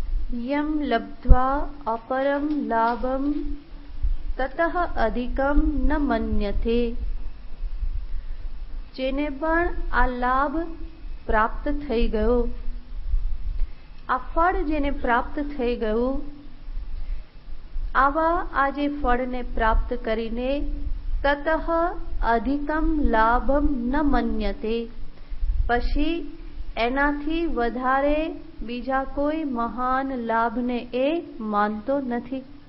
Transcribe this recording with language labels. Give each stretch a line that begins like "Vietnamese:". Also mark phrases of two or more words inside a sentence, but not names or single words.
Sanskrit: यम लब्ध्वा अपरम लाभम ततः अधिकम न मन्यते।
Gujarati: જેને પણ આ લાભ પ્રાપ્ત થઈ ગયો, આ ફળ જેને પ્રાપ્ત થઈ ગયું, આવા આ જે ફળને પ્રાપ્ત કરીને
Sanskrit: તતઃ અધિકમ લાભમ ન મન્યતે,
Gujarati: પછી એનાથી વધારે બીજા કોઈ મહાન લાભને એ માનતો નથી.